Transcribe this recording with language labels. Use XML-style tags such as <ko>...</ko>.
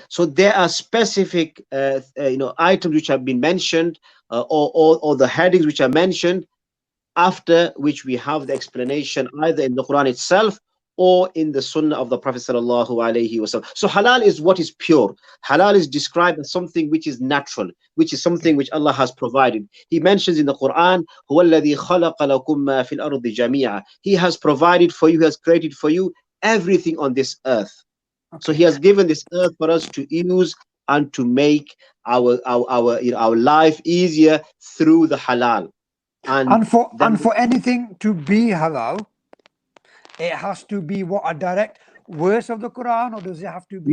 <en>So there are specific items which have been mentioned, or the headings which are mentioned, after which we have the explanation either in the Quran itself or in the Sunnah of the Prophet sallallahu alaihi wasallam. So halal is what is pure. Halal is described as something which is natural, which is something which Allah has provided. He mentions in the Quran,</en> <ar>هُوَ الَّذِي خَلَقَ لَكُم مَّا فِي الْأَرْضِ جَمِيعًا.</ar> <en>He has provided for you, he has created for you everything on this earth. So Okay. he has given this earth for us to use and to make our life easier through the halal. And Then for anything to be halal, it has to be what, a direct verse of the Quran, or does it have to be</en>